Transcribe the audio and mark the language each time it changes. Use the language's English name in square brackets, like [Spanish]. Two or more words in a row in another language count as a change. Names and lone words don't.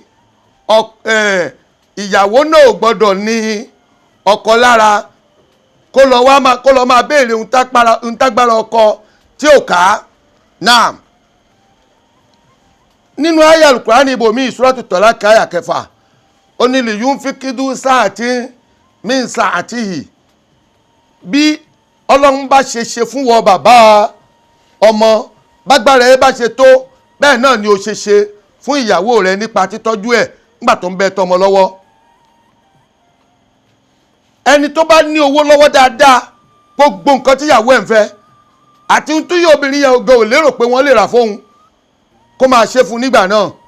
[Yoruba] ìyàwó náà ò gbọ́dọ̀ ní ọkọ lára kó lọ máa béèrè ohun tágbára ọkọ tí ò ká náà nínú àyá Al-Qur'ani ibòmí Suratu Talaq àyá 6 ó ní [Arabic] لينفق سعة من سعته [Yoruba] bí ọlọ́run bá ṣe fún wọ bàbá ọmọ bágbára ẹ bá ṣe tó bẹ́ẹ̀ náà ni ó ṣe fún ìyàwó rẹ nípa títọ́jú ẹ̀ nígbà tó ń bẹ tọmọ lọ́wọ́ ẹni tó bá ní owó lọ́wọ́ dáadáa gbogbo nǹkan tíyàwó ẹ̀ ń fẹ́ àti ohun tó yẹ obìnrin yẹn ògo ò lérò pé wọ́n lè rà fóun kó máa ṣe fún nígbà náà